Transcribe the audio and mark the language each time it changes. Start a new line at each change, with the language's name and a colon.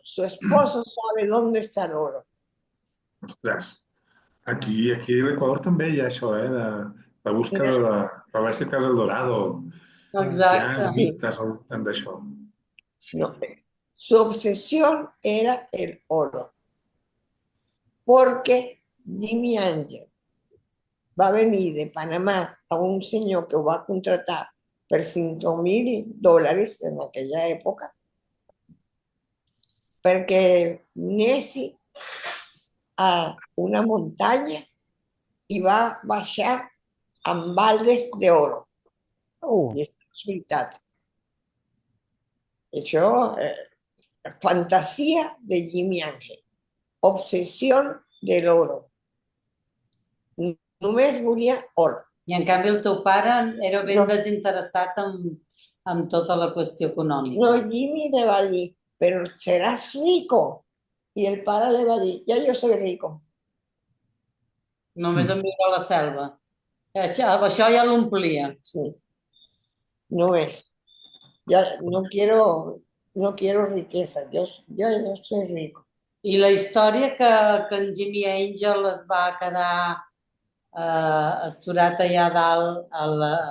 Spanish: Su esposo sabe dónde está el oro.
Catalan: Ostres, aquí a l'Equador també hi ha això, de búsqueda de la baixa del Dorado. Hi ha Exacte. mites al voltant d'això. Sí.
Spanish: No. Su obsesión era el oro.
Catalan: Porque Jimmy Ángel va venir de Panamá a un senyor que ho va contratar per $5,000 en aquella època, perquè anés a una muntanya i va baixar amb baldes d'oro. I això és veritat. Això, fantasia de Jimmy Ángel. Obsessió de l'oro. Només volia or. I en canvi el teu pare era ben No. desinteressat en tota la qüestió econòmica.
Spanish: No, Jimmy le
Catalan: va dir,
Spanish: pero serás rico. Y
Catalan: el pare
Spanish: le
Catalan: va dir,
Spanish: ya yo soy rico.
Catalan: Només en viure a la selva. Això ja l'omplia.
Spanish: Sí. No es. Ya no quiero riqueza. Yo soy rico.
Catalan: I la història que en Jimmy Angel es va quedar esturat allà dalt al